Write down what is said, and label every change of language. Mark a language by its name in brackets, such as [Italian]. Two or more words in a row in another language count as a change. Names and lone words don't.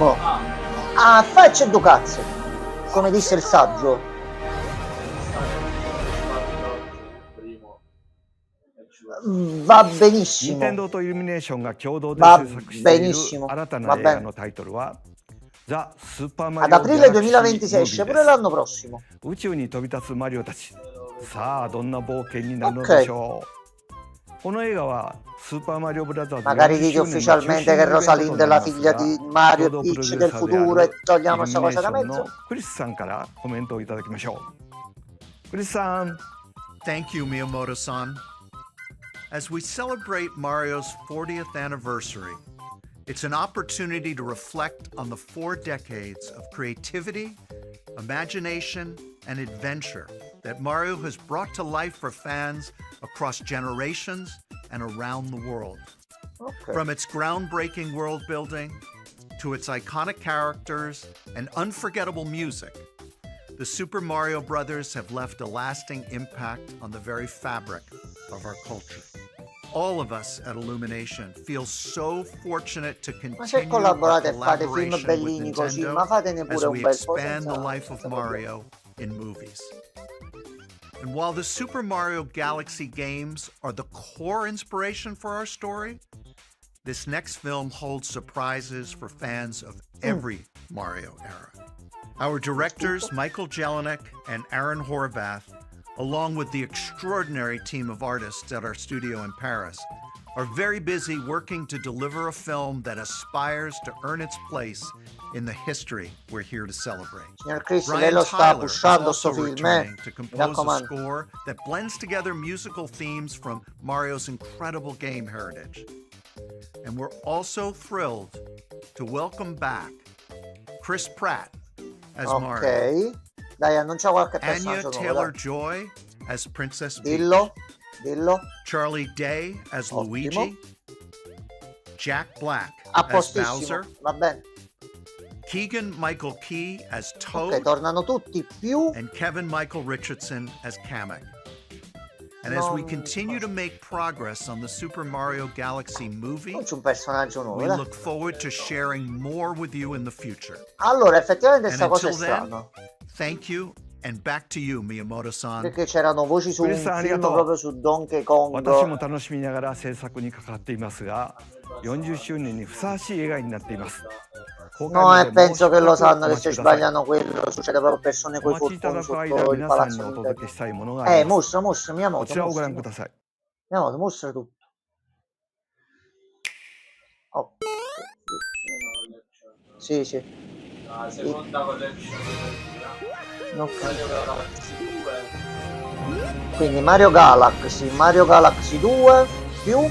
[Italian] Ah, faccia due cazzo. Come disse il saggio. Va benissimo. [Japanese] 任天堂とイルミネーションが共同で [Italian] Va [Japanese] 制作している [Italian] benissimo. [Japanese] 新たな [Italian] Va [Japanese] 映画 [Italian] bene. [Japanese] のタイトルはザ・スーパーマ [Italian] Ad [Japanese] リオ [Italian] aprile [Japanese] ギャラクシー [Italian] 2026 esce [Japanese] ムービー [Italian] pure [Japanese] で [Italian] l'anno prossimo. [Japanese] す。宇宙に飛び立つマリオたち。さあどんな冒険になるのでしょう。この映画はスーパーマリオブラザーズ [Italian] Magari dite [Japanese] 40周年の [Italian] ufficialmente che [Japanese] 中心のイベント [Italian] Rosalind [Japanese] と [Italian] è [Japanese] な [Italian] la [Japanese] ります [Italian] figlia [Japanese] が、 [Italian] di [Japanese] 共 [Italian] Mario [Japanese] 同プロデュ [Italian] Peach [Japanese] ー [Italian] del [Japanese] サーであ [Italian] futuro e [Japanese] る [Italian] togliamo [Japanese] イル [Italian] sta [Japanese] ミネー [Italian] cosa [Japanese] シ [Italian] da [Japanese] ョンの [Italian] mezzo. [Japanese] クリスさんからコメントをいただきましょう。クリスさん。 [English] Thank you, Miyamoto-san. As we celebrate Mario's 40th anniversary, it's an opportunity to reflect on the 4 decades of creativity, imagination, and adventure that Mario has brought to life for fans across generations and around the world. [Italian] Ok. [English] From its groundbreaking world building to its iconic characters and unforgettable music, the Super Mario Brothers have left a lasting impact on the very fabric of our culture. All of us at Illumination feel so fortunate to [Italian] Ma se [English] continue our [Italian] collaborate e fate film [English] collaboration with [Italian] bellini così, ma [English] Nintendo [Italian] fatene [English] as [Italian] pure un [English] we [Italian] bel po' [English] expand the [Italian] senza- [English] life of [Italian] senza problemi. [English] Mario in movies. And while the Super Mario Galaxy games are the core inspiration for our story, this next film holds surprises for fans of every Mario era. Our directors, Michael Jelinek and Aaron Horvath, along with the extraordinary team of artists at our studio in Paris, are very busy working to deliver a film that aspires to earn its place in the history we're here to celebrate. [Italian] Signor Chris, lei [English] Ryan [Italian] lo sta [English] Tyler is [Italian] pushando sto [English] also [Italian] film, [English] returning to [Italian] Mi [English] compose a [Italian] raccomando. [English] score that blends together musical themes from Mario's incredible game heritage. And we're also thrilled to welcome back Chris Pratt as Mario, [Italian] Ok. Dai, annuncia qualche [English] Anya [Italian] personaggio nuovo. [English] Taylor-Joy as Princess Peach, [Italian] Dillo, dillo. [English] Charlie Day as [Italian] Ottimo. [English] Luigi, Jack Black [Italian] A [English] as [Italian] postissimo. [English] Bowser, [Italian] Va bene. [English] Keegan-Michael Key as [Italian] Ok, [English] Toad, [Italian] tornano tutti più. [English] and Kevin Michael Richardson as Kamek. And as we [Italian] Non- [English] continue to make progress on the Super Mario Galaxy movie, [Italian] Non c'è un personaggio nuovo, [English] we [Italian] dai. [English] look forward to sharing more with you in the future. [Italian] Allora, effettivamente [English] And [Italian] sta cosa è [English] until then, [Italian] strana. [English] thank you, and back to you, Miyamoto-san. [Italian] Perché c'erano voci su un [Japanese] Chris, [Italian] film [Japanese] arigato. [Italian] proprio su Donkey Kong. [Japanese] 私も楽しみながら制作に関わっていますが、40周年にふさわしい映画になっています。公開 [Italian] No, [Japanese] ま [Italian] e [Japanese] でもう [Italian] penso che lo [Japanese] しばら [Italian] sanno [Japanese] くお [Italian] che [Japanese] 待 [Italian] se [Japanese] ちください。 [Italian] sbagliano quello succede proprio a persone [Japanese] お [Italian] coi [Japanese] 待ちいた [Italian] fortuni [Japanese] だく間 [Italian] sotto il [Japanese] 皆さんに [Italian] palazzo [Japanese] お [Italian] Nintendo. [Japanese] 届けしたいものがあります [Italian] Mostra, mostra, 宮 [Japanese] こ本ちらをご覧 [Italian] mostra. [Japanese] ください。 [Italian] 宮本 mostra tutto. Oh. Sì, sì. La seconda collection Ok. Mario Galaxy 2. Quindi Mario Galaxy 2 più...